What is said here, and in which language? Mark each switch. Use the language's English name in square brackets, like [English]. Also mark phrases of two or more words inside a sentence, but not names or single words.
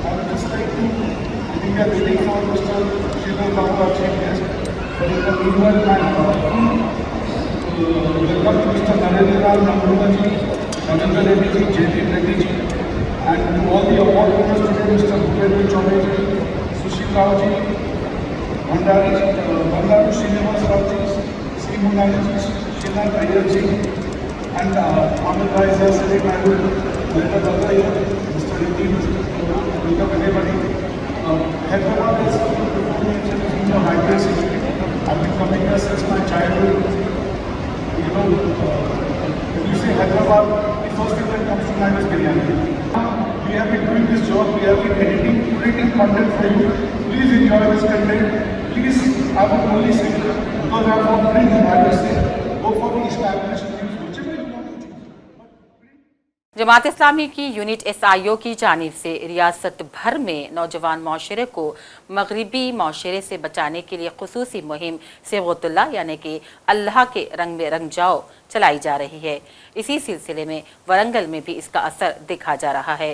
[English] I would just like to, I think we are waiting for Mr. Shilal Babu, our chief guest, but in the meanwhile, welcome to Mr. Narendra Rao Namrudaji, Ravindra Reddy ji, Jaydeep Reddy ji, and to all the award winners today, Mr. Bhupendra Chaudhary ji, Sushil Rao ji, Bandaru Srinivas Rao ji, C. Munani ji, Sheena Iyer ji, and Ahmed Rai sir, Sadiq Naidu, Mr. Datta here, Mr. Reddy, welcome everybody. Hyderabad is a hybrid city. I've been coming here since my childhood. When you say Hyderabad, the first thing that comes to mind is biryani. We have been doing this job, we have been creating content for you. Please enjoy this content. Please, I would only say, because I have not print, I would say, go for the established news, whichever you want to choose. [Urdu] جماعت اسلامی کی یونٹ SIO کی جانب سے ریاست بھر میں نوجوان معاشرے کو مغربی معاشرے سے بچانے کے لیے خصوصی مہم صبغۃ اللہ یعنی کہ اللہ کے رنگ میں رنگ جاؤ چلائی جا رہی ہے. اسی سلسلے میں ورنگل میں بھی اسکا اثر دیکھا جا رہا ہے.